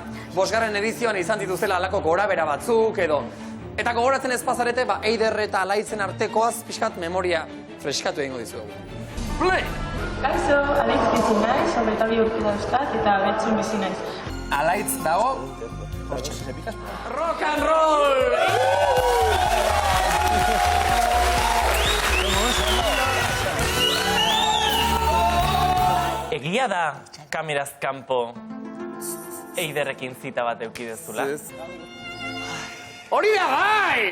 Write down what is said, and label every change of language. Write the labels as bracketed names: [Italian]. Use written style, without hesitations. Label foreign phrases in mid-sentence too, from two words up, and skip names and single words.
[Basque] 5. edizioan izan dituzela alako gorabera batzuk edo. Eta gogoratzen ez pasarete, ba, Eider eta Alaitzen artekoaz pixkat memoria freskatu egingo dizugu. Play! Kaixo, Alaitz bizi naiz, 22 urte dauzkat eta Betzun bizi naiz. Alaitz dago... [English] Rock and roll! [Basque] Egia da kameraz kanpo Eiderrekin zita bat eukidezula? Hori da bai!